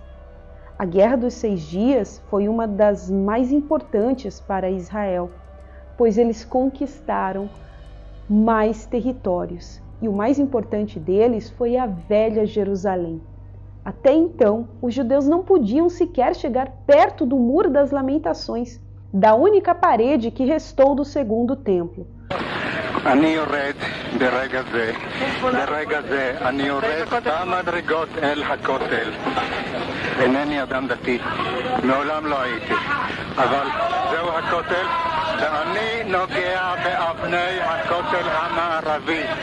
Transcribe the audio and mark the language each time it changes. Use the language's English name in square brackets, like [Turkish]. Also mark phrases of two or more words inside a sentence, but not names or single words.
[Portuguese] A Guerra dos 6 Dias foi uma das mais importantes para Israel, pois eles conquistaram mais territórios, e o mais importante deles foi a Velha Jerusalém. Até então, os judeus não podiam sequer chegar perto do Muro das Lamentações, da única parede que restou do segundo templo. [Hebrew] אני יורד ברגע זה, אני יורד כמה מדרגות אל הכותל. אינני אדם דתי, מעולם לא הייתי, אבל זהו הכותל, ואני נוגע באבני הכותל המערבי.